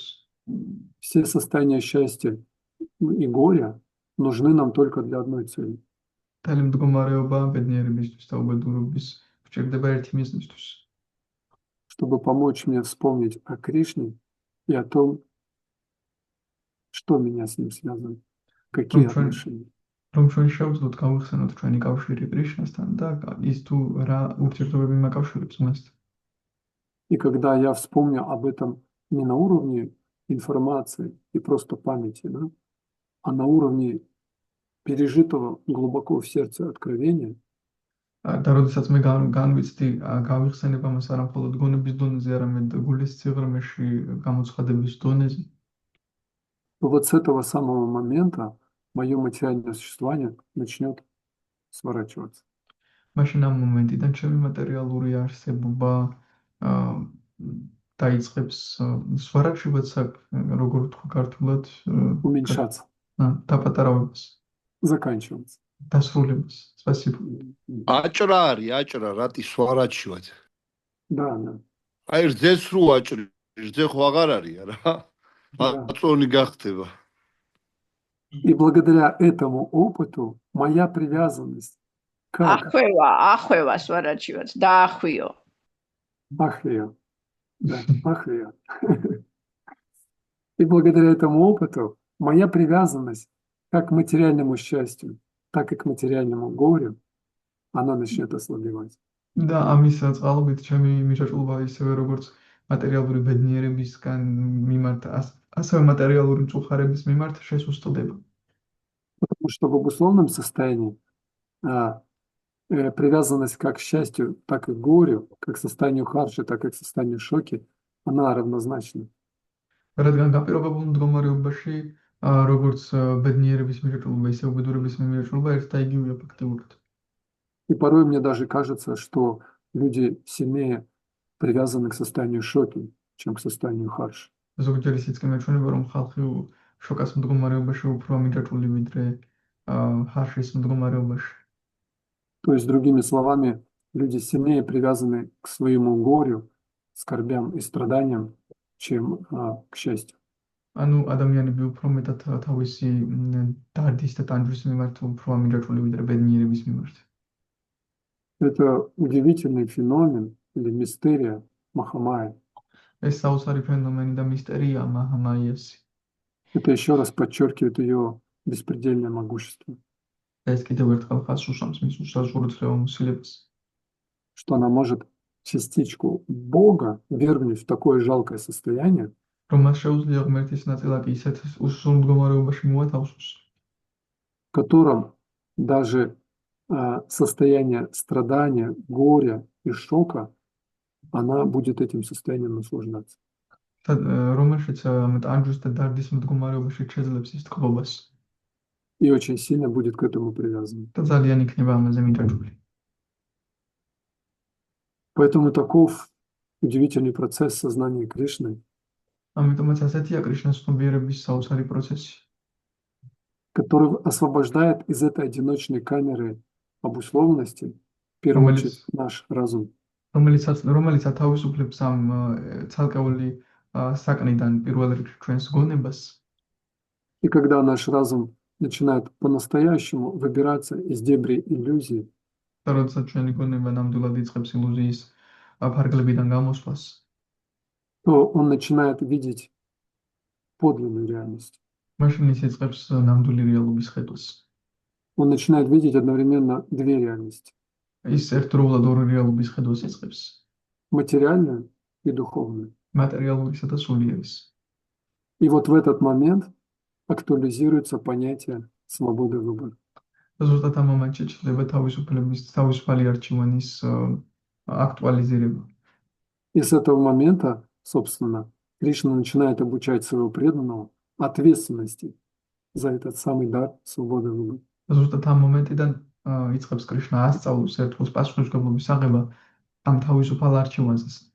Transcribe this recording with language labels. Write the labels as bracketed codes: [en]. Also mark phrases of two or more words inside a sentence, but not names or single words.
[ru] Все состояния счастья и горя нужны нам только для одной цели. [ka] მთელი მდგომარეობა ბედნიერებისთვის და უბედურობის გვჭირდება ერთი მიზნისთვის. [ru] Чтобы помочь мне вспомнить о Кришне и о том, что меня с ним связывает, какие отношения. [ka] რომ ჩვენ შევძლოთ გავიხსენოთ ჩვენი კავშირი კრიშნასთან და ის თუ რა ურთიერთობები მაკავშირებს მასთან. [ru] И когда я вспомню об этом не на уровне информации и просто памяти, да, а на уровне пережитого глубоко в сердце откровения, [ka] და როდესაც მე განვიცდი გავიხსენებ ამას არა მხოლოდ გონების დონეზე, არამედ გულის სიღრმეში გამოცხადების დონეზე, [ru] то вот с этого самого момента мое материальное существование начнет сворачиваться. [ka] მაშინ ამ მომენტიდან ჩემი მატერიალური არსებობა აა, დაიწყებს სვარაჩიბაც როგორ ვთქვა ქართულად [ru] Уменьшаться, [ka] დაპატარავებას, [ru] заканчиваться. [ka] დასრულებას. Спасибо. აჭრა არის, აჭრა, რატი სვარაჩივად. [ru] Да, да. [ka] აი რძეს რო აჭრი, რძე ხო აღარ არის რა. აწონი გახდება. [ru] И благодаря этому опыту моя привязанность как [ka] ახვევა სვარაჩივად დაახვიო. [ru] Ахрия. Да, Ахрия. И благодаря этому опыту моя привязанность как к материальному счастью, так и к материальному горю, она начнет ослабевать. [ka] და ამის წყალობით ჩემი მიჯაჭულობა ისევე როგორც მატერიალური ბედნიერებისგან მიმართ, ასევე მატერიალური მწუხარების მიმართ შესუსტდება. [ru] Потому что в обусловленном состоянии привязанность как к счастью, так и к горю, как к состоянию харши, так и к состоянию шоки, она равнозначна. [ka] რადგან გაპირობებულ მდგომარეობაში როგორც ბედნიერების მიჯაჭულობა, ისე უბედურების მიჯაჭულობა ერთ და იგივეა ფაქტიურად. [ru] И порой мне даже кажется, что люди сильнее привязаны к состоянию шоки, чем к состоянию харши. [ka] ზოგჯერ ისიც კი მეჩვენება, რომ ხალხი შოკას მდგომარეობაში უფრო მიჯაჭვული ვიდრე ჰარშის мდგომარეობაში. [ru] То есть, другими словами, люди сильнее привязаны к своему горю, скорбям и страданиям, чем к счастью. [ka] ანუ ადამიანები უფრო მეტად თავისი დარდის და ტანჯვის მიმართ უფრო მიჯაჭვული ვიდრე ბედნიერების მიმართ. [ru] Это удивительный феномен или мистерия Махамая. [ka] ეს საოცარი ფენომენი და მისტერია მაჰამაიასი. [ru] Это еще раз подчеркивает ее беспредельное могущество, [ka] ეს კიდევ ერთხელ ხაზს უსვამს მის უსაზღურო მოსილებას. [ru] что она может частичку Бога вергнуть в такое жалкое состояние, [ka] რომ მას შეუძლია ღმერთის ნაწილაკი ისეთ უსულ მდგომარეობაში მოათავსოს, [ru] в котором даже состояние страдания, горя и шока, она будет этим состоянием наслаждаться. [ka] რომელშიც ტანჯვის და დარდის მდგომარეობაში შეძლებს ის თქმობას [ru] И очень сильно будет к этому привязан. [ka] და ძალიან იქნება ამაზე მიჯაჭვული. [ru] Поэтому таков удивительный процесс сознания Кришны, [ka] ამიტომაც ასეთია კრიშნას ცნობიერების საოცარი პროცესი, [ru] который освобождает из этой одиночной камеры обусловленности, в первую очередь, наш разум. [ka] რომელიც ათავისუფლებს ამ ცალკეული საკნიდან პირველ რიგში ჩვენს გონებას. [ru] И когда наш разум начинает по-настоящему выбираться из дебри иллюзий, [ka] და როდესაც ჩვენი გონება ნამდვილად იწყებს ილუზიის ფარგლებიდან გამოსვლას, [ru] то он начинает видеть подлинную реальность. [ka] მაშინ ის იწყებს ნამდვილი რეალობის ხედვას. [ru] Он начинает видеть одновременно две реальности – [ka] ის ერთდროულად ორი რეალობის ხედვას იწყებს, [ru] материальную и духовную. [ka] მატერიალურისა და სულიერის. [ru] И вот в этот момент актуализируется понятие свободы выбора. [ka] ზუსტად ამ მომენტში ჩნდება თავისუფალი არჩევანის აქტუალიზირება. [ru] И с этого момента, собственно, Кришна начинает обучать своего преданного ответственности за этот самый дар свободы выбора. [ka] ზუსტად ამ მომენტიდან იწყებს კრიშნა ასწავლოს ერთგულს პასუხისმგებლობის აღება ამ თავისუფალ არჩევანზე.